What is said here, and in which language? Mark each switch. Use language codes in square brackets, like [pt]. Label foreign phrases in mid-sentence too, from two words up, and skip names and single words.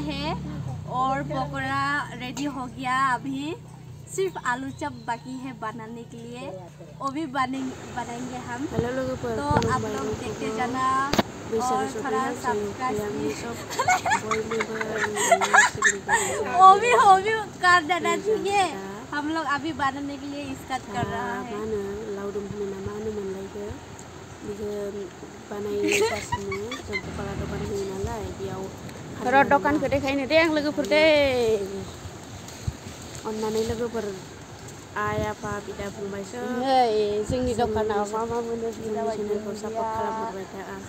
[hi] है और पकोड़ा रेडी हो गया अभी सिर्फ आलू चॉप बाकी है बनाने के लिए वो भी बनाएंगे हम हेलो लोगों पर तो आप लोग देखते जाना और थोड़ा सब्सक्राइब वो भी कर देना ठीक है हम लोग अभी बनाने के लिए स्टार्ट कर रहा है [brx] लावदुम होनो मानो मोनलायखो बिखो बानायगासिनो जों पकड़ा दखान होयो नालाय बेयाव र' दखानखौ देखायनो दे आं लोगोफोर दे अन्नानै लोगोफोर आइ आफा बिदा फंबायसो जोंनि दखानाव मा मा मोनो चेनेलखौ सापर्ट खालामहरबाय था